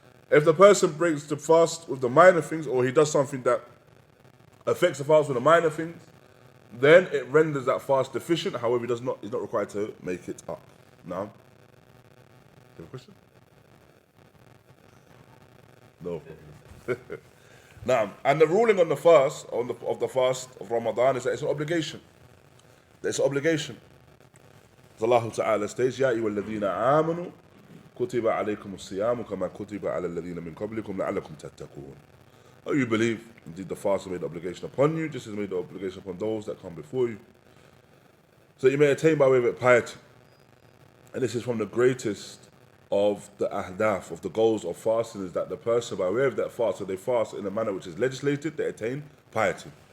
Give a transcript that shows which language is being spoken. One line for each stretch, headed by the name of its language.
English: If the person breaks the fast with the minor things, or he does something that affects the fast with the minor things, then it renders that fast deficient. However, he's not required to make it up. Now, you have a question? No problem. Now, and the ruling on the fast, of the fast of Ramadan, is that it's an obligation. It's an obligation. As Allah Ta'ala states,
Arabic: يَا أَيُّهَا الَّذِينَ آمَنُوا كُتِبَ عَلَيْكُمُ الصِّيَامُ كَمَا كُتِبَ عَلَى الَّذِينَ مِنْ قَبْلِكُمْ لَعَلَّكُمْ تَتَّقُونَ.
English: Oh, you believe, indeed the fast is made obligation upon you, just as made the obligation upon those that come before you, so you may attain by way of it piety. And this is from the greatest of the ahdaf, of the goals of fasting, is that the person, by way of that fast, so they fast in a manner which is legislated, they attain piety.